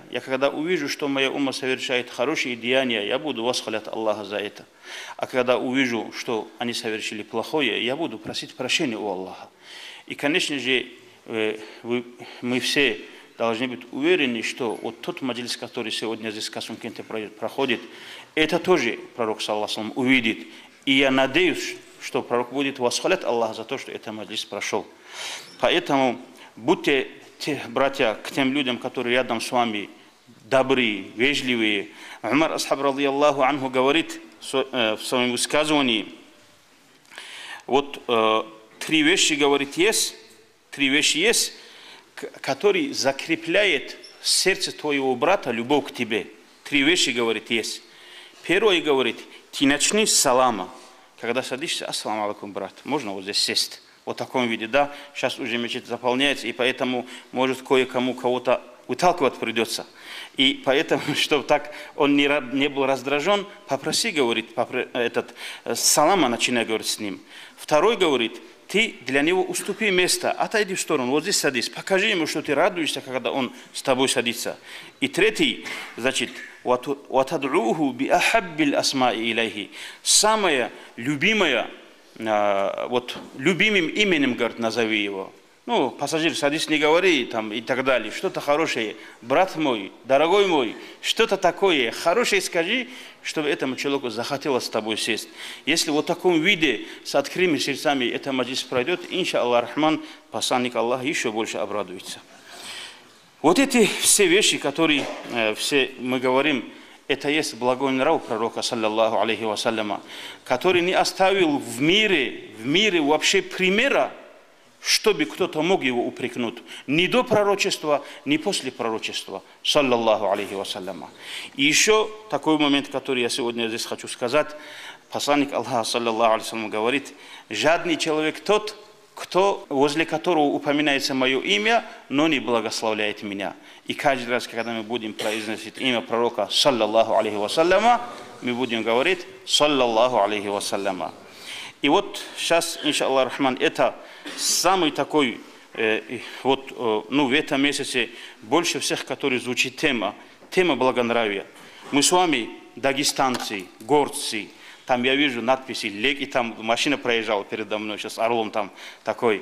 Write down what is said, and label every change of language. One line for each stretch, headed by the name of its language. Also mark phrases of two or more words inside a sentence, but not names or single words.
Russian: Я когда увижу, что моя умма совершает хорошие деяния, я буду восхвалять Аллаха за это. А когда увижу, что они совершили плохое, я буду просить прощения у Аллаха. И, конечно же, мы все должны быть уверены, что вот тот маджлис, который сегодня здесь в Касумкенте проходит, это тоже пророк,
Arabic: صلى الله عليه وسلم,
Russian: увидит. И я надеюсь, что пророк будет восхвалять Аллаха за то, что этот маджлис прошел. Поэтому будьте, братья, к тем людям, которые рядом с вами, добрые, вежливые. Умар асхаб
Arabic: رضي الله عنه
Russian: говорит в своем высказывании, вот три вещи, говорит, есть, которые закрепляет в сердце твоего брата любовь к тебе. Три вещи, говорит, есть. Первое, говорит, ты начни с салама. Когда садишься:
Arabic: السلام عليكم,
Russian: брат, можно вот здесь сесть? Вот в таком виде, да, сейчас уже мечеть заполняется, и поэтому, может, кое-кому кого-то выталкивать придется. И поэтому, чтобы так он не был раздражен, попроси, говорит, салама начинай, говорит, с ним. Второй, говорит, ты для него уступи место, отойди в сторону, вот здесь садись, покажи ему, что ты радуешься, когда он с тобой садится. И третий, значит,
Arabic: «وتدعوه بأحب الأسماء إليه».
Russian: Самое любимое, вот любимым именем, говорит, назови его. Ну, пассажир, садись, не говори, там, и так далее. Что-то хорошее, брат мой, дорогой мой, что-то такое хорошее скажи, чтобы этому человеку захотелось с тобой сесть. Если вот в таком виде, с открытыми сердцами, это маджлис пройдет,
Arabic: إن شاء الله الرحمن,
Russian: посланник Аллаха еще больше обрадуется. Вот эти все вещи, которые все мы говорим, это есть благой нрав пророка,
Arabic: صلى الله عليه وسلم,
Russian: который не оставил в мире вообще примера, чтобы кто-то мог его упрекнуть. Ни до пророчества, ни после пророчества,
Arabic: صلى الله عليه وسلم.
Russian: И еще такой момент, который я сегодня здесь хочу сказать. Посланник Аллаха,
Arabic: صلى الله عليه
Russian: говорит: жадный человек тот, возле которого упоминается мое имя, но не благословляет меня. И каждый раз, когда мы будем произносить имя пророка,
Arabic: صلى الله عليه وسلم,
Russian: мы будем говорить
Arabic: صلى الله عليه وسلم.
Russian: И вот сейчас,
Arabic: إن شاء الله الرحمن,
Russian: это самый такой, в этом месяце больше всех, который звучит тема благонравия. Мы с вами дагестанцы, горцы. Там я вижу надписи «Лег», и там машина проезжала передо мной, сейчас орлом там такой.